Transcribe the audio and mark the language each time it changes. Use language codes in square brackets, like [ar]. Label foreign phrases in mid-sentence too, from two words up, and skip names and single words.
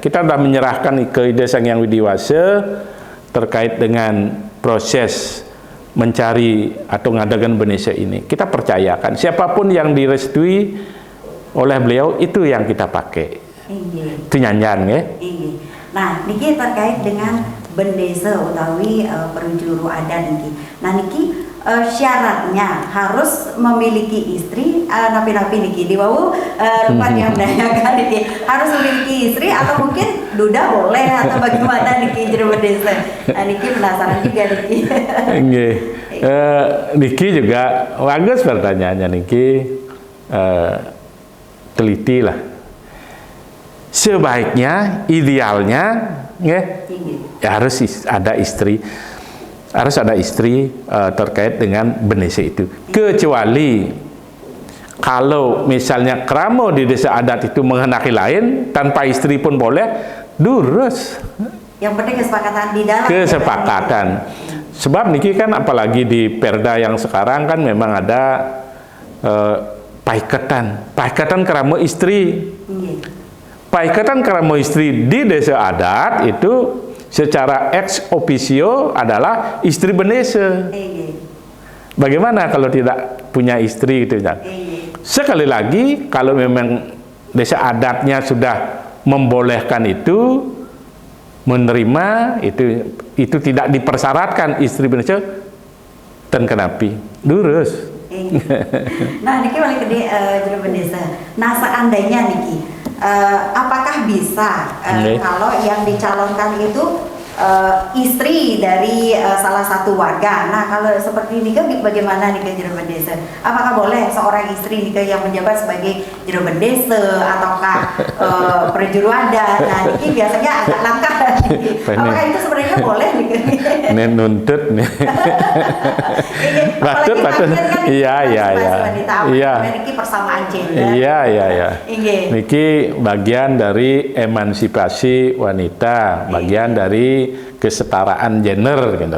[id] Kita sudah menyerahkan ke Ida Sang Hyang Widi Wasa terkait dengan proses mencari atau ngadakan bendesa ini. Kita percayakan siapapun yang direstui oleh beliau itu yang kita pakai. Itu nyanyan ya. Nah, niki terkait dengan bendesa utawi perujuru adat niki. Nah, niki syaratnya harus memiliki istri, napi-napi niki di bawah lupa yang menanyakan niki harus memiliki istri atau mungkin duda boleh atau bagaimana niki jero bendesa. Nah, niki penasaran juga niki. Nggih. Niki juga bagus pertanyaannya niki, teliti lah. Sebaiknya, idealnya ya harus ada istri. Harus ada istri terkait dengan bendesa itu. Kecuali kalau misalnya kramo di desa adat itu menghendaki lain, tanpa istri pun boleh, durus. Yang penting kesepakatan di dalam. Kesepakatan. Sebab niki kan apalagi di perda yang sekarang kan memang ada paikatan. Paikatan kramo istri. Paikatan kramo istri di desa adat itu secara ex officio adalah istri bendesa. Bagaimana kalau tidak punya istri gitu kan? Sekali lagi kalau memang desa adatnya sudah membolehkan itu, menerima itu tidak dipersyaratkan istri bendesa dan kenapi durus. Nah, niki balik ke jero bendesa. Nah, seandainya niki, apakah bisa kalau yang dicalonkan itu istri dari salah satu warga? Nah, kalau seperti ini kan bagaimana nih jero bendesa? Apakah boleh seorang istri nih yang menjabat sebagai jero bendesa ataukah prajuru adat? Nah, ini biasanya agak langka. Apakah itu sebenarnya boleh nih? Ini nuntut nih. Patut. Iya. Niki persamaan gender. Iya. Niki bagian dari emansipasi wanita, bagian dari kesetaraan gender, gitu.